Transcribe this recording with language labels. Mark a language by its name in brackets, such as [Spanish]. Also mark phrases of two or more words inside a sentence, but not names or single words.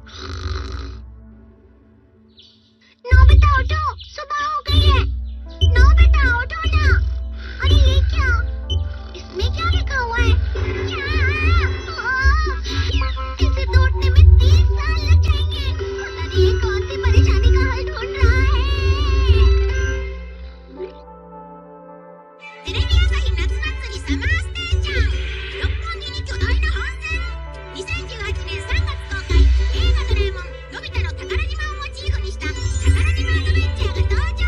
[Hindi] नोबिता उठो, सुबह हो गई है। नोबिता उठो ना। अरे ये क्या? इसमें क्या लिखा हुआ है? इसे तोड़ने में 30 साल लग जाएंगे। पता नहीं ये कौन सी परेशानी का हल ढूंढ रहा है। [Japanese] テレビ朝日夏祭りサマーステーション。六本木に巨大な帆船。2018年3月公開。映画ドラえもんのび太の宝島をモチーフにした宝島アドベンチャーが登場。